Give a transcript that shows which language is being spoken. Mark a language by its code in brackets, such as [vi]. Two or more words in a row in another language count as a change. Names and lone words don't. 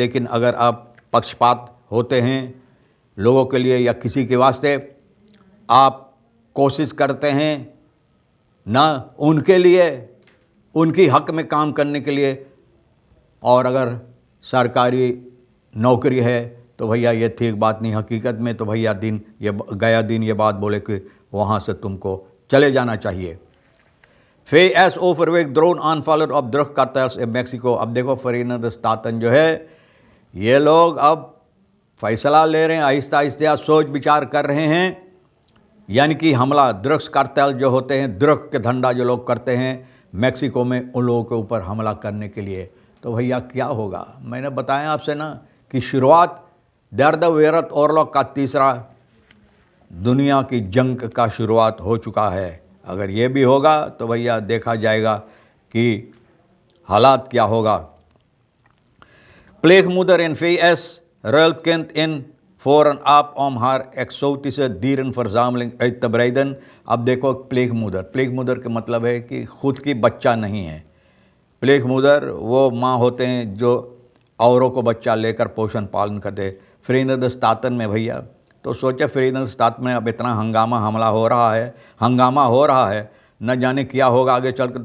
[hi] लेकिन अगर आप पक्षपात होते हैं लोगों के लिए या किसी के वास्ते, आप कोशिश करते हैं ना उनके लिए, उनकी हक में काम करने के लिए, और अगर सरकारी नौकरी है तो भैया ये ठीक बात नहीं। हकीकत में तो भैया गया दिन ये बात बोले कि वहाँ से तुमको चले जाना चाहिए। [nl] VS overweg drone aanvaller op drugkartels in Mexico। [hi] अब देखो, Verenigde Staten जो है, ये लोग अब फैसला ले रहे हैं, आहिस्ता आहिस्ता सोच विचार कर रहे हैं, यानी कि हमला ड्रग्स कार्टेल जो होते हैं, ड्रग के धंधा जो लोग करते हैं मैक्सिको में, उन लोगों के ऊपर हमला करने के लिए। तो भैया क्या होगा, मैंने बताया आपसे ना कि शुरुआत [nl] derde wereld [hi] और लोग का तीसरा दुनिया की जंग का शुरुआत हो चुका है। अगर ये भी होगा तो भैया देखा जाएगा कि हालात क्या होगा। [nl] प्लेगmoeder in VS ruilt kind in voor en aap om haar exotische dierenverzameling uit te breiden। [hi] अब देखो, प्लेगmoeder का मतलब है कि खुद की बच्चा नहीं है। प्लेगmoeder वो माँ होते हैं जो औरों को बच्चा लेकर पोषण पालन करते। Verenigde Staten में भैया, तो सोचे Verenigde Staten में अब इतना हंगामा हो रहा है, न जाने क्या होगा आगे चलकर।